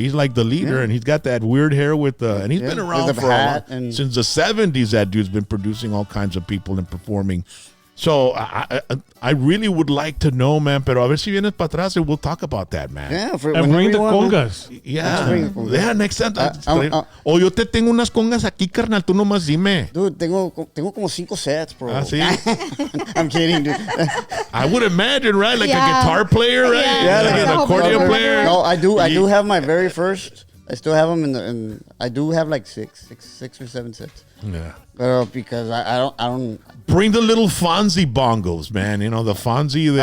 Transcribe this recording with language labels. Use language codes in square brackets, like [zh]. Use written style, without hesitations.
[en] He's like the leader, and he's got that weird hair and he's been around for since the 70s. That dude's been producing all kinds of people and performing. So I really would like to know, man, [es] pero a ver si vienes para atrás [en] and we'll talk about that, man. Yeah, and bring the congas. Yeah, next time. [es] Yo te tengo unas congas aquí, carnal, tú nomás dime. Dude, tengo como 5 sets, bro. ¿Sí? [en] I'm kidding, dude. I would imagine, right? Like a guitar player, right? Yeah, like an accordion player. No, I do have my very first. I still have them I do have like six or 7 sets. Yeah. Because I don't bring the little Fonzie bongos, man. The Fonzie.